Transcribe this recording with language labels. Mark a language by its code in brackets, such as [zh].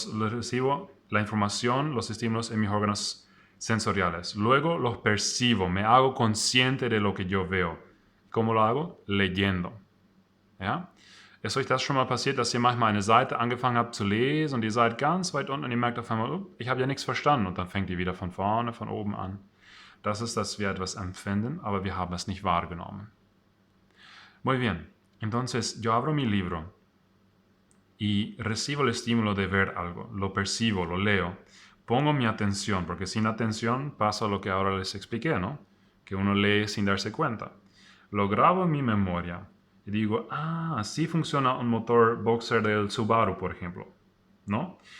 [es] Recibo la información, los estímulos en mis órganos sensoriales. Luego los percibo, me hago consciente de lo que yo veo. ¿Cómo lo hago? Leyendo. Ja? [de] Ist euch das schon mal passiert, dass ihr manchmal eine Seite angefangen habt zu lesen und ihr seid ganz weit unten und ihr merkt auf einmal, oh, ich habe ja nichts verstanden und dann fängt ihr wieder von vorne, von oben an. Das ist, dass wir etwas empfinden, aber wir haben es nicht wahrgenommen. [es] Muy bien, entonces yo abro mi libro y recibo el estímulo de ver algo, lo percibo, lo leo, pongo mi atención, porque sin atención pasa lo que ahora les expliqué, ¿no? Que uno lee sin darse cuenta. Lo grabo en mi memoria y digo, así funciona un motor boxer del Subaru, por ejemplo, ¿no?